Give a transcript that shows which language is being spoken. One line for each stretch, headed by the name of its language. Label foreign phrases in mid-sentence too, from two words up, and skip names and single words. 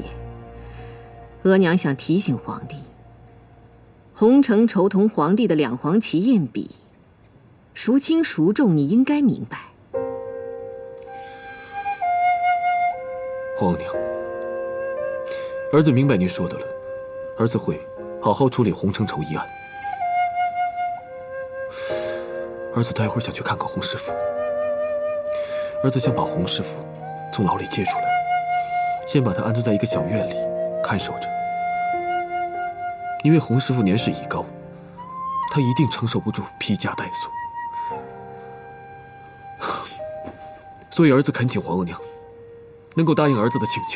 Chinese: 額娘想提醒皇帝，洪承畴同皇帝的兩黃旗印比，孰輕孰重，你應該明白。皇後娘，兒子明白您說的了，兒子會好好處理洪承畴一案。兒子待會兒想去看看洪師傅，兒子想把洪師傅從牢裡接出來，先把他安顿在一個小院裡看守着，因為洪師傅年事已高，他一定承受不住披枷帶鎖，所以兒子懇請皇後娘能夠答應兒子的請求。